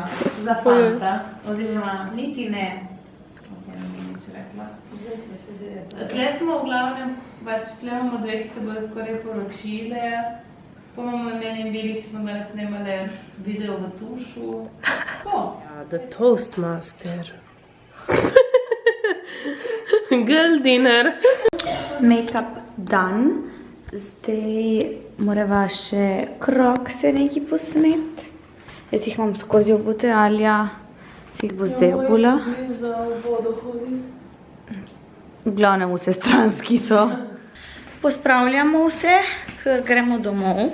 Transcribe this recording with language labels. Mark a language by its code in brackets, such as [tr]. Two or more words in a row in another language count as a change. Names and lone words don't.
[sl] Za fanta, oziroma... Niti ne. Ok, ne bi nič rekla. Zdaj ste se zjeli. Tle smo v glavnem, tle imamo dve, ki se bodo skoraj poročile. Pa imamo meni in Bili, ki smo danes snemali video v tušu. Tako. Ja, [en] the Toastmaster. Girl dinner. Make-up done. [sl] Zdaj morava še krokse neki posnet. Jaz jih imam skozi obute, Alja si jih bo zdaj obula. Za vodo hoditi. V glavnem vse stranski so. Pospravljamo vse, ker gremo domov.